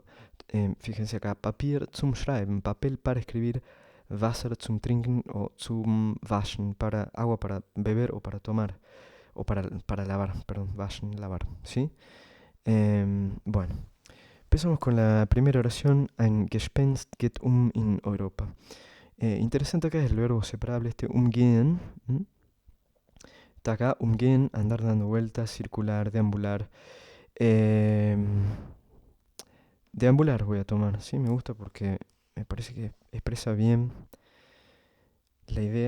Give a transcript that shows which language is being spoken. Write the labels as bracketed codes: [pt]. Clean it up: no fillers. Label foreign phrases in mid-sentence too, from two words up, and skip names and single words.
[es] Fíjense acá, [de] Papier zum Schreiben, [es] papel para escribir, [de] Wasser zum Trinken o zum Waschen, [es] para agua para beber o para tomar, o para lavar, perdón, waschen, lavar, ¿sí? Bueno, empezamos con la primera oración, [de] ein Gespenst geht in Europa. [es] Interesante acá es el verbo separable, este umgehen. Está acá, umgehen, andar dando vueltas, circular, deambular. Deambular voy a tomar, sí, me gusta porque me parece que expresa bien la idea.